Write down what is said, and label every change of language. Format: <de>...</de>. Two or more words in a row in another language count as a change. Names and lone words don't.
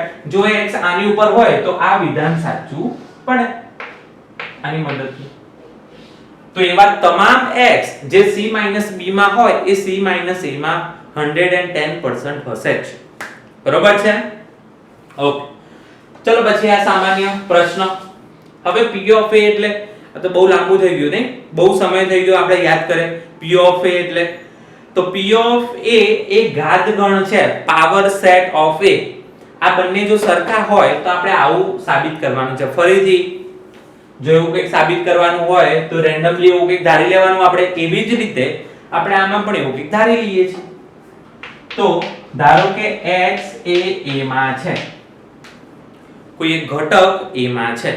<gu>જો x આની ઉપર હોય તો આ વિધાન સાચું પડે આની મદદથી. તો એવા તમામ x જે c - b માં હોય એ c - a માં 110% હશે જ. બરોબર છે? ઓકે. ચલો પછી આ સામાન્ય પ્રશ્ન. હવે</gu> <en>p of a</en> <gu>એટલે આ તો બહુ લાંબુ થઈ ગયું નહીં, બહુ સમય થઈ ગયો આપણે યાદ કરે.</gu> <en>p of a</en> <gu>એટલે તો</gu> <en>p of a</en> <gu>એ ઘાત ગણ છે,</gu> <en>power set of a.</en> <gu>આ બંને જો સરખા હોય તો આપણે આવું સાબિત કરવાનું છે. ફરીથી જો એવું કંઈક સાબિત કરવાનું હોય તો રેન્ડમલી એવું કંઈક ધારી લેવાનું આપણે. એવી જ રીતે આપણે આમાં પણ એવું કંઈક ધારી લઈએ છીએ. તો ધારો કે x એ a માં છે, કોઈ એક ઘટક a માં છે.</gu>